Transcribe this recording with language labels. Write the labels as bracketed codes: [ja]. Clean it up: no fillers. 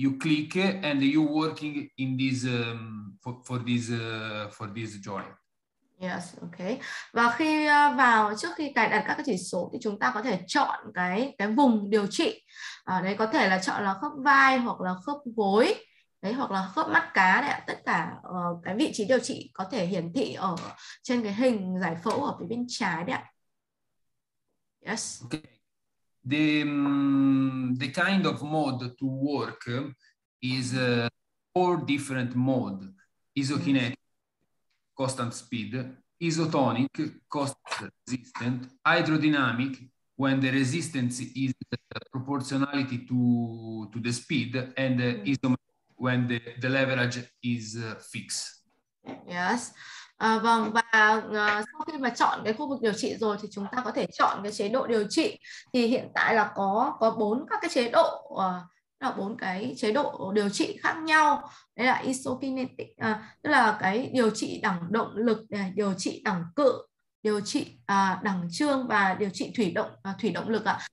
[en] You click and you working in this for this joint. Yes, okay. [vi] Và khi trước khi cài đặt các cái chỉ số thì chúng ta có thể chọn cái vùng điều trị. Đấy có thể là chọn là khớp vai hoặc là khớp gối, đấy hoặc là khớp mắt cá đấy ạ. Tất cả cái vị trí điều trị có thể hiển thị ở trên cái hình giải phẫu ở phía bên trái đấy ạ. [en] Yes. Okay. The kind of mode to work is 4 different mode. isokinetic, constant speed, isotonic, constant resistant, hydrodynamic, when the resistance is proportionality to the speed, and isometric when the leverage is fixed. Yes. [vi] Vâng, và sau khi mà chọn cái khu vực điều trị rồi thì chúng ta có thể chọn cái chế độ điều trị. Thì hiện tại là có 4 các cái chế độ, là 4 cái chế độ điều trị khác nhau. Đấy là isokinetic, tức là cái điều trị đẳng động lực, điều trị đẳng cự, điều trị đẳng chương và điều trị thủy động lực ạ.